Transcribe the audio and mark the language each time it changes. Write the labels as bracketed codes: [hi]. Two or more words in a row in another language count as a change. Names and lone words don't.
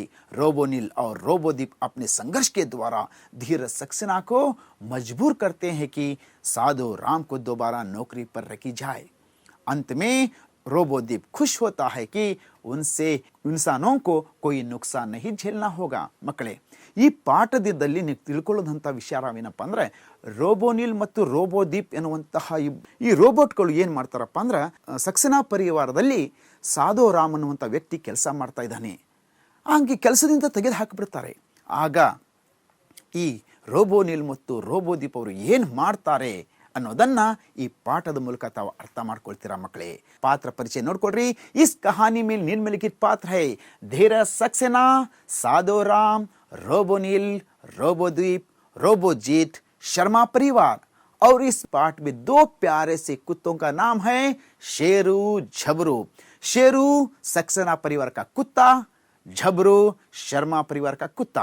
[hi] रोबोनिल और रोबोदीप अपने संघर्ष के द्वारा धीरज सक्सेना को मजबूर करते हैं कि साधुराम को दोबारा नौकरी पर रखी जाए। अंत में रोबोदीप खुश होता है कि उनसे इंसानों को कोई नुकसान नहीं झेलना होगा। [kn] ಮಕ್ಕಳೇ, ಈ ಪಾಠದಲ್ಲಿ ನೀವು ತಿಳ್ಕೊಳ್ಳೋದಂಥ ವಿಚಾರವೇನಪ್ಪ ಅಂದ್ರೆ, ರೋಬೋನಿಲ್ ಮತ್ತು ರೋಬೋದೀಪ್ ಎನ್ನುವಂತಹ ಈ ರೋಬೋಟ್ಗಳು ಏನು ಮಾಡ್ತಾರಪ್ಪ ಅಂದ್ರೆ, ಸಕ್ಸೆನಾ ಪರಿವಾರದಲ್ಲಿ ಸಾಧುರಾಮ್ ಅನ್ನುವಂಥ ವ್ಯಕ್ತಿ ಕೆಲಸ ಮಾಡ್ತಾ ಇದ್ದಾನೆ. ಹಂಗೆ ಕೆಲಸದಿಂದ ತೆಗೆದು ಹಾಕಿಬಿಡ್ತಾರೆ. ಆಗ ಈ ರೋಬೋನಿಲ್ ಮತ್ತು ರೋಬೋದೀಪ್ ಅವರು ಏನು ಮಾಡ್ತಾರೆ ಅನ್ನೋದನ್ನ ಈ ಪಾಠದ ಮೂಲಕ ತಾವು ಅರ್ಥ ಮಾಡ್ಕೊಳ್ತೀರಾ ಮಕ್ಕಳೇ. ಪಾತ್ರ ಪರಿಚಯ ನೋಡ್ಕೊಡ್ರಿ. [hi] इस कहानी में निम्नलिखित पात्र है धीरज सक्सेना, साधुराम, रोबोनिल, रोबोदीप, रोबोजीत, शर्मा परिवार। और इस पाठ में दो प्यारे से कुत्तों का नाम है शेरू झबरू। शेरू सक्सेना परिवार का कुत्ता, झबरू शर्मा परिवार का कुत्ता।